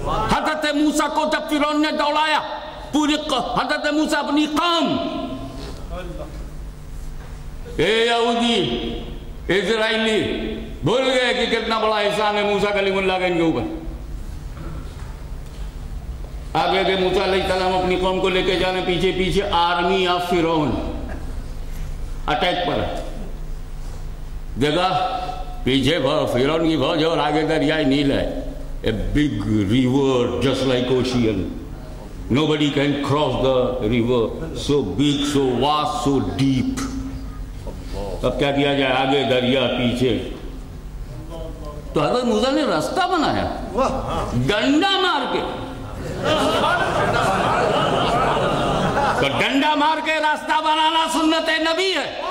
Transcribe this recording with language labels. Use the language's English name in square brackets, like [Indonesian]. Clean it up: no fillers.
[Urdu] حضرت موسیٰ کو جب فرعون نے دوڑایا، پوری حضرت موسیٰ اپنی قوم، اے یہودی اسرائیلی بھول گئے کہ کتنا بڑا احسان ہے موسیٰ کلیم اللہ کا ان کے اوپر. آگے کہ موسیٰ علیہ السلام اپنی قوم کو لے کے جانے، پیچھے پیچھے آرمی آف فرعون اٹیک پر جگہ، پیچھے فرعون کی فوج اور آگے دریائے نیل ہے. [English] A big river just like ocean. Nobody can cross the river. So big, so vast, so deep. [Urdu] اب کیا کیا جائے؟ آگے دریا، پیچھے. تو حضرت موسیٰ نے راستہ بنایا ڈنڈا مار کے. تو ڈنڈا مار کے راستہ بنانا سنت نبی ہے.